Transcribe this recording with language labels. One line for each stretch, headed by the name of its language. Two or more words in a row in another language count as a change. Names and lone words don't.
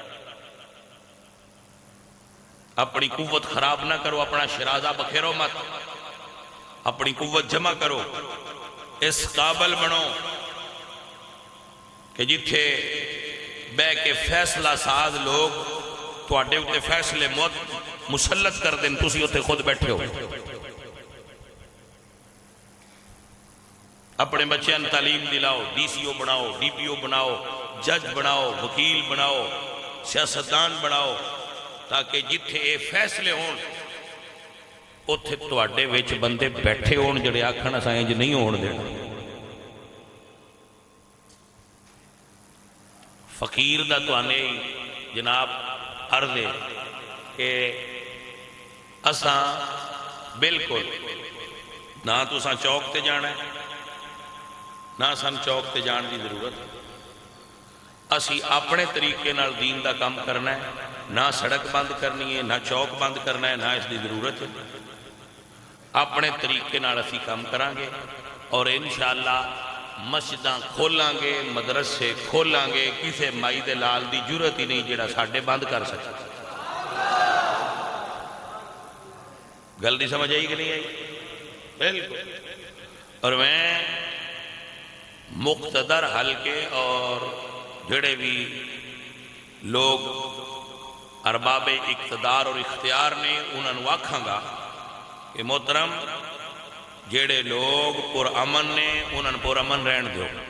Urdu: اپنی قوت خراب نہ کرو، اپنا شرازہ بکھیرو مت، اپنی قوت جمع کرو، اس قابل بنو کہ
Punjabi: جتھے بے کے فیصلہ ساز لوگ تواڈے اتے
Urdu: فیصلے مسلط کر دیں،
Punjabi: تسی اتے خود بیٹھے ہو۔ اپنے بچیاں تعلیم دلاؤ، ڈی سی او بناؤ، ڈی پی او بناؤ، جج بناؤ، وکیل بناؤ، سیاستدان بناؤ، تاکہ جتھے اے فیصلے ہون اتھے تواڈے وچ بندے بیٹھے ہون جڑے آکھن اساں انج نہیں ہون دینا۔ فقیر دا توانے جناب عرض ہے کہ اساں بالکل نہ تو اساں چوک تے جانا ہے، نہ سن چوک تے جان دی ضرورت، اسی اپنے طریقے نال دین دا کام کرنا ہے، نہ سڑک بند کرنی ہے، نہ چوک بند کرنا ہے،
Urdu: نہ اس کی ضرورت ہے۔
Punjabi: اپنے طریقے نال اسی کام کریں گے اور انشاءاللہ مسجداں کھولاں گے، مدرسے کھولاں گے، کسے مائی دے لال دی ضرورت ہی نہیں جڑا ساڈے بند کر سکے۔ گل دی سمجھ آئی کہ نہیں آئی؟ بالکل۔ اور میں مقتدر حلقے اور جڑے بھی لوگ ارباب اقتدار اور اختیار نے انہوں آکھاں گا کہ محترم جڑے لوگ پر امن نے انہوں پر امن رہن دیو،